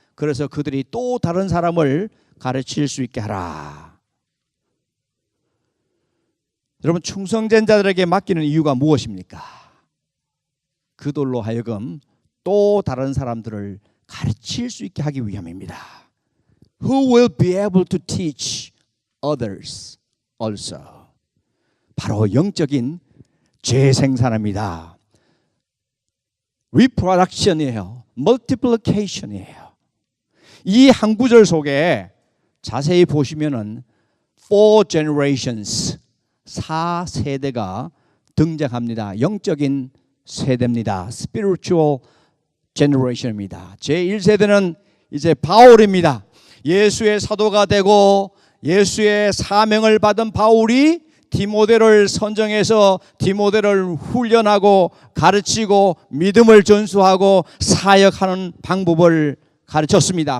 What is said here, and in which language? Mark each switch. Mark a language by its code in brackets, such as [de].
[ko] 그래서 그들이 또 다른 사람을 가르칠 수 있게 하라. 여러분, 충성된 자들에게 맡기는 이유가 무엇입니까? 그들로 하여금 또 다른 사람들을 가르칠 수 있게 하기 위함입니다. [en] Who will be able to teach others also? [ko] 바로 영적인 재생산입니다. reproduction이에요. multiplication이에요. 이 한 구절 속에 자세히 보시면은 four generations, 4세대가 등장합니다. 영적인 세대입니다. spiritual generation 입니다. 제1세대는 이제 바울입니다. 예수의 사도가 되고 예수의 사명을 받은 바울이 디모데를 선정해서 디모데를 훈련하고 가르치고 믿음을 전수하고 사역하는 방법을 가르쳤습니다.